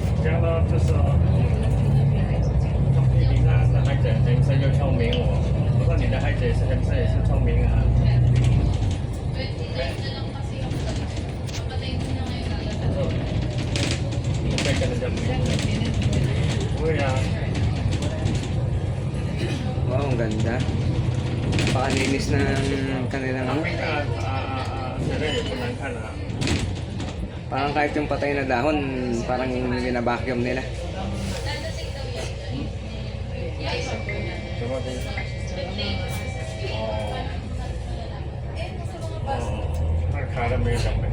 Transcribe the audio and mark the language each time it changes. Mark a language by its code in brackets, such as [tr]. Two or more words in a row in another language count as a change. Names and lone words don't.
[zh] 这样呢，就是说，你看那孩子很色又聪明我说你的孩子也是很色也是聪明啊。你会跟人家不一样？不会啊。 [tl] Wow, ang ganda. Napakalinis ng kanilang ano. [zh] 现在也不难看啊。 [tl] Parang kahit yung patay na dahon, parang binabacuum nila. [zh] 什么东西？哦。哦，那卡的没有什么。